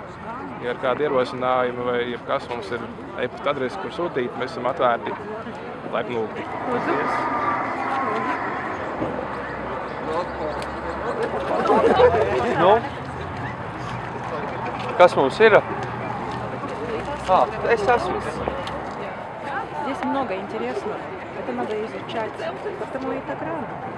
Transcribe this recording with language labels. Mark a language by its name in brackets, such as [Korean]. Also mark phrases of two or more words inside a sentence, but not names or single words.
[Latvian] Ja ir kādi ierosinājumi vai jebkas, mums ir e-pasta adrese, kur sūtīt, mēs esam atvērti, laipni lūgti. Nu, kas mums ir? Es esmu. [Russian] Здесь много интересного. Это надо изучать, потому и так рано.